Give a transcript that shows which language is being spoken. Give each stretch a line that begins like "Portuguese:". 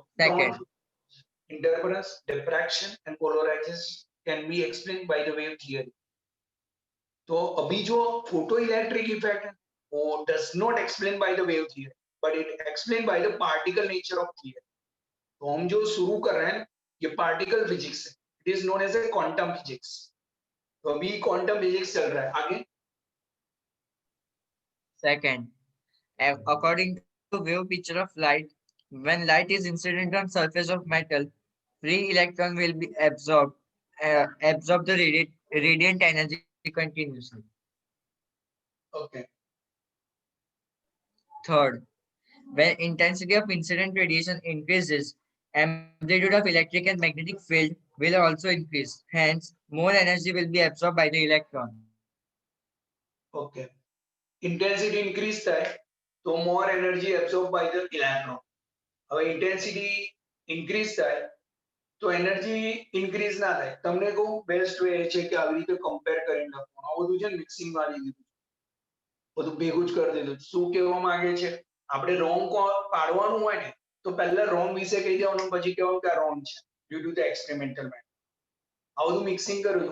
English: Second, interference, diffraction and polarization can be explained by the wave theory.
Hindi: तो अभी जो
English: photoelectric effect does not explain by the wave theory, but it explained by the particle nature of theory.
Hindi: तो हम जो शुरू कर रहे हैं ये particle physics है.
English: It is known as a quantum physics.
Hindi: तो अभी quantum physics चल रहा है. आगे
English: second, according to wave picture of light, when light is incident on surface of metal, free electron will be absorb the radiant energy continuously. okay. Third, when intensity of incident radiation increases, amplitude of electric and magnetic field will also increase. Hence, more energy will be absorbed by the electron. Okay. Intensity increase
Gujarati: થાય તો
English: more energy absorbed by the electron.
Gujarati: હવે intensity increase થાય તો energy increase ના થાય. તમને કહું best way છે કે આવી રીતે compare કરીને લખવાનું. આ બધું છે મિક્સિંગ મારી દીધું, બધું ભેગું જ કરી દીધું. શું કહેવા માંગે છે? આપણે wrong પાડવાનું હોય ને તો પહેલા wrong વિશે કહી દેવાનું, પછી કહેવાનું કે આ wrong છે
English: due to the experimental method.
Gujarati: આ બધું મિક્સિંગ કર્યું.